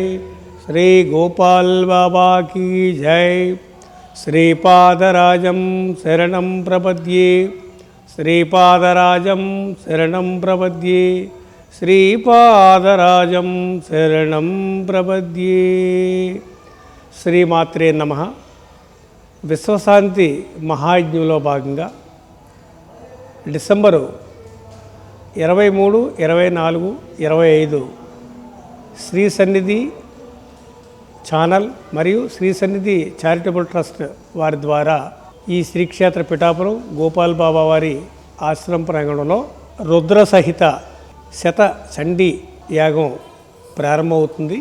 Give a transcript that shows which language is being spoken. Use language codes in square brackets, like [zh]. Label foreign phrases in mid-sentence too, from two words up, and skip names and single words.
[hi] श्री गोपाल बाबा की जय। [sa] श्रीपादराजं शरणं प्रपद्ये। श्रीपादराजं शरणं प्रपद्ये। श्रीपादराजं शरणं प्रपद्ये। श्रीमात्रे नमः। [te] విశ్వశాంతి మహాయజ్ఞంలో భాగంగా డిసెంబరు 23, 24, 25 శ్రీ సన్నిధి ఛానల్ మరియు శ్రీ సన్నిధి చారిటబుల్ ట్రస్ట్ వారి ద్వారా ఈ శ్రీక్షేత్ర పిఠాపురం గోపాల్ బాబా వారి ఆశ్రమ ప్రాంగణంలో రుద్ర సహిత శత చండీ యాగం ప్రారంభమవుతుంది.